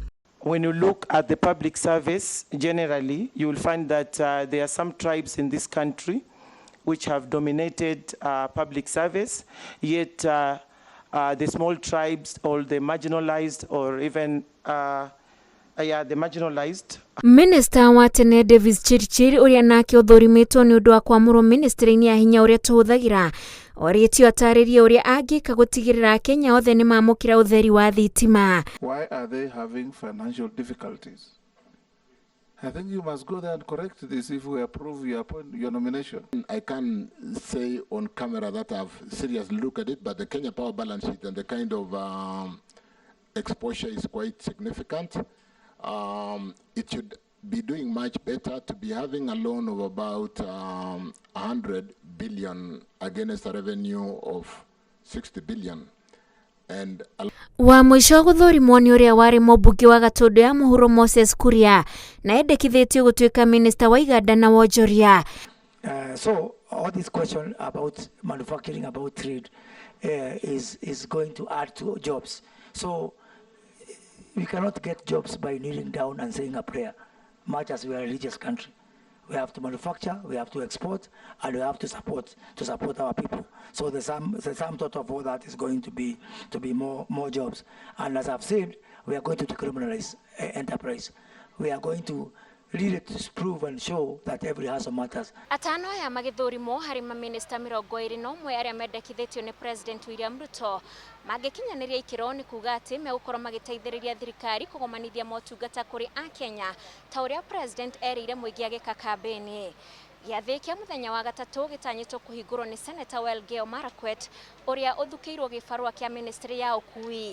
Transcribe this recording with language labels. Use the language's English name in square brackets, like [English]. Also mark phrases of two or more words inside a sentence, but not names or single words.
[English] When you look at the public service, generally, you will find that there are some tribes in this country which have dominated public service, yet the small tribes or the marginalized or even the marginalized. [Kikuyu] Minister wa tene Davis Chirchir ũrĩa nake ũthũrimĩtwo nĩ ũndũ wa kwamũrwo ministry-inĩ ya hinya ũrĩa tũhũthagĩra, orĩtio atarĩrie ũrĩa angĩka gũtigĩrĩra Akenya othe nĩ mamũkĩra ũtheri wa thitima. [English] Why are they having financial difficulties? I think you must go there and correct this if we approve your nomination. I can say on camera that I've seriously looked at it, but the Kenya Power balance sheet and the kind of exposure is quite significant. It should be doing much better to be having a loan of about 100 billion against a revenue of 60 billion. [Kikuyu] Wa mũico gũthũrimwo nĩ ũrĩa warĩ mũmbunge wa Gatũndũ ya mũhuro Moses Kuria na endekithĩtio gũtuĩka minista wa Iganda na Wonjoria. [English] So all this question about manufacturing, about trade is going to add to jobs. So we cannot get jobs by kneeling down and saying a prayer, much as we are a religious country. We have to manufacture, we have to export, and we have to support our people. So the sum total of all that is going to be more jobs. And as I've said, we are going to decriminalize enterprise. We are going to really to prove and show that every hustle matters. [Kikuyu] Atano ya magithurimo hari mĩnĩsta 21 arĩa mendekithĩtio nĩ President William Ruto magĩkinyaniria ikĩro nĩ kuga atĩ megũkorwo magĩteithĩrĩria thirikari kũgomanithia motungata kũrĩ Akenya ta ũrĩa President erĩire mũingĩ agĩka kambeni. Gĩathĩ kĩa mũthenya wa gatatũ gĩtanyĩtwo kũhingũrwo nĩ Senator Elgeyo Marakwet ũrĩa ũthukĩirwo gĩbarũa kĩa Ministry ya ũkui.